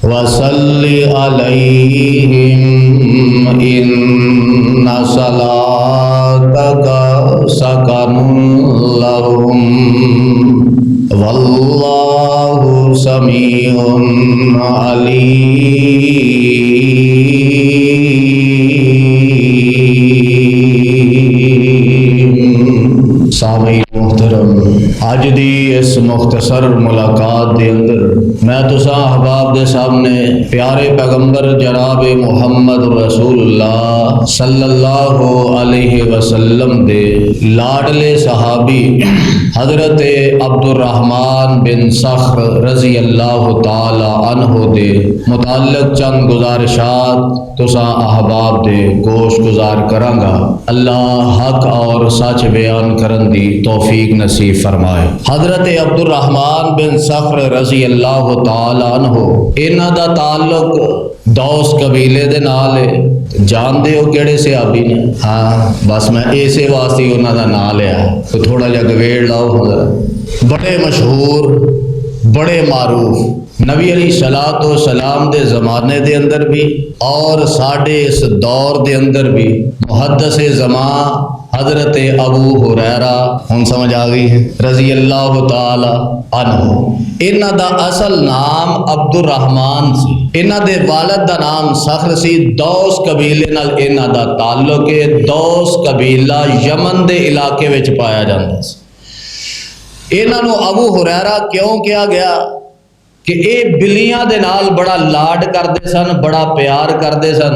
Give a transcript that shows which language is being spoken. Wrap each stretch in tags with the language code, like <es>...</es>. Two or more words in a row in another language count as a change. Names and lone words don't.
<ar>وصلِّ عليهم إن صلاتك سكن لهم والله سميع عليم.</ar> <pa>سامعین محترم، اج دی اس مختصر ملاقات دے اندر میں تساں احباب دے سامنے پیارے پیغمبر جناب محمد رسول اللہ</pa> <ar>صلى الله عليه وسلم</ar> <pa>دے لاڈلے صحابی حضرت عبدالرحمن بن صخر</pa> <ar>رضي الله تعالى عنه</ar> <pa>دے متعلق چند گزارشات تساں احباب دے گوش گزار کراں گا. اللہ حق اور سچ بیان کرن دی توفیق نصیب فرمائے. हजरत अब्दुर्रहमान बिन सख्र</pa> <ar>رضي الله تعالى عنه,</ar> <pa>انہاں دا تعلق دوس قبیلے دے نال ہے. جانتے ہو کیہڑے صحابی نے? ہاں، بس میں ایسے واسطے انہاں دا نام لیا. تو تھوڑا جا گویڑ لاؤ۔ بڑے مشہور، بڑے معروف، نبی</pa> <ar>عليه الصلاة والسلام</ar> <pa>دے زمانے دے اندر وی تے ساڈے اس دور دے اندر وی محدث زماں حضرت ابو ہریرہ، ہم سمجھ آ گئی ہے,</pa> <ar>رضي الله تعالى عنه.</ar> <pa>انہاں دا اصل نام عبدالرحمن سی. انہاں دے والد دا نام صخر سی۔ دوس قبیلے نال انہاں دا تعلق ہے. دوس قبیلہ یمن دے علاقے وچ پایا جاندا سی. انہاں نوں ابو ہریرہ کیوں کہا گیا کہ یہ بلیاں دے نال بڑا لاڈ کرتے سن، بڑا پیار کرتے سن.</pa>